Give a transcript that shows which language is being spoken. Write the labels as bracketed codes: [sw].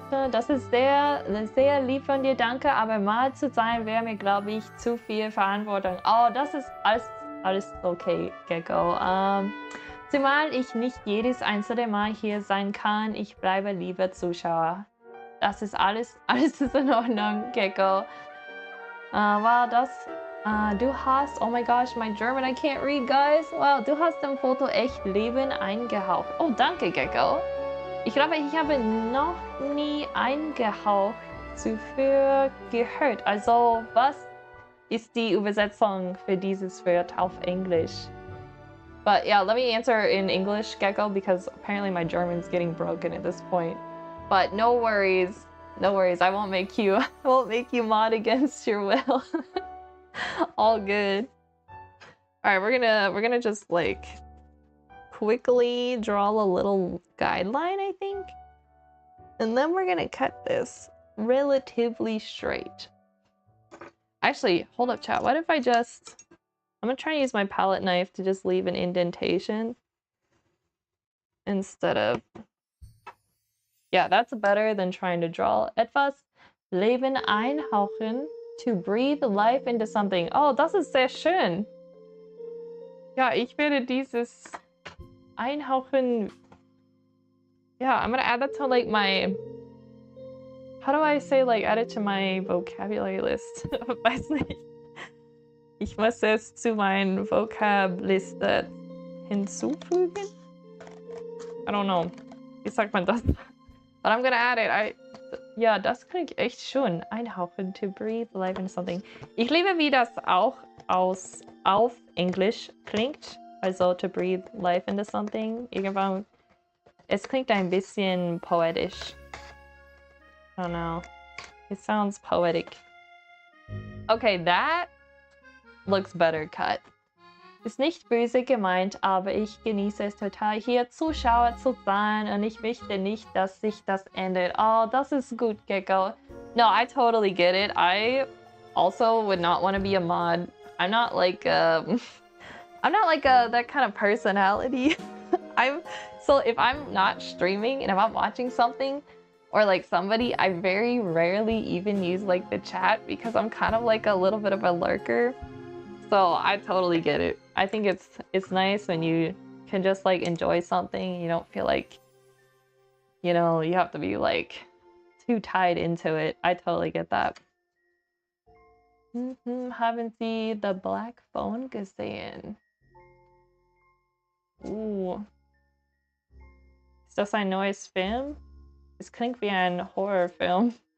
[de] Das ist sehr, sehr lieb von dir, danke. Aber mal zu sein wäre mir, glaube ich, zu viel Verantwortung. Oh, das ist alles okay, Gecko. Zumal ich nicht jedes einzelne Mal hier sein kann, ich bleibe lieber Zuschauer. Das ist alles ist in Ordnung, Gecko. Wow, du hast, [en] oh my gosh, my German, I can't read, guys. [de] Wow, du hast dem Foto echt Leben eingehaucht. Oh, danke, Gecko. Ich glaube, ich habe noch nie eingehaucht zuvor gehört. Also, was ist die Übersetzung für dieses Wort auf Englisch? [en] But yeah, let me answer in English, Gecko, because apparently my German's getting broken at this point. But no worries. No worries. I won't make you mod against your will. All good. All right, we're gonna just like quickly draw a little guideline, I think. And then we're gonna cut this relatively straight. Actually, hold up, chat. What if I'm gonna try to use my palette knife to just leave an indentation instead of, yeah, that's better than trying to draw. [de] Etwas Leben einhauchen, [en] to breathe life into something. [de] Oh, das ist sehr schön. Ja, ich werde dieses einhauchen. [en] Yeah, I'm gonna add that to like my, how do I say, like, add it to my vocabulary list? [de] Weiß nicht. Ich muss es zu meiner Vocab-Liste hinzufügen? [en] I don't know. [de] Wie sagt man das? [en] But I'm gonna add it. [de] Ja, das klingt echt schön. Einhauchen, [en] to breathe life into something. [de] Ich liebe, wie das auch auf Englisch klingt. [en] Also, to breathe life into something. [de] Irgendwann, es klingt ein bisschen poetisch. [en] I don't know. It sounds poetic. Okay, that looks better cut. [de] Ist nicht böse gemeint, aber ich genieße es total, hier Zuschauer zu sein und ich möchte nicht, dass sich das ändert. Oh, das ist gut, [en] Gecko. No, I totally get it. I also would not want to be a mod. I'm not like I'm not like that kind of personality. So if I'm not streaming and if I'm watching something or like somebody, I very rarely even use like the chat because I'm kind of like a little bit of a lurker. So I totally get it. I think it's nice when you can just like enjoy something. You don't feel like, you know, you have to be like too tied into it. I totally get that. [de] Haben Sie the Black Phone gesehen? Ist das ein neues Film? Es klingt wie ein Horrorfilm.